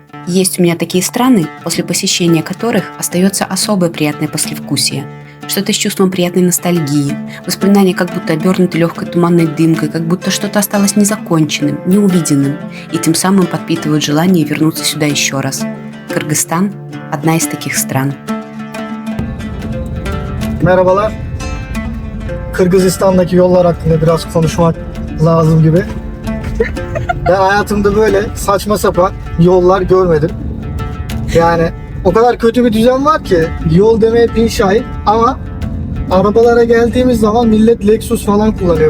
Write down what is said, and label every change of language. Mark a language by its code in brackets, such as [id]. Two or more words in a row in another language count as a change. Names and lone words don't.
[ru] Есть у меня такие страны, после посещения которых остается особое приятное послевкусие. Что-то с чувством приятной ностальгии, воспоминания как будто обернуты легкой туманной дымкой, как будто что-то осталось незаконченным, неувиденным, и тем самым подпитывают желание вернуться сюда еще раз. Кыргызстан – одна из таких стран. [tr] Merhabalar. Kırgızistan'daki yollar hakkında biraz konuşmak lazım gibi. Ben hayatımda böyle saçma sapan yollar görmedim. Yani o kadar kötü bir düzen var ki yol demeye bin şahit ama arabalara geldiğimiz zaman millet Lexus falan kullanıyor.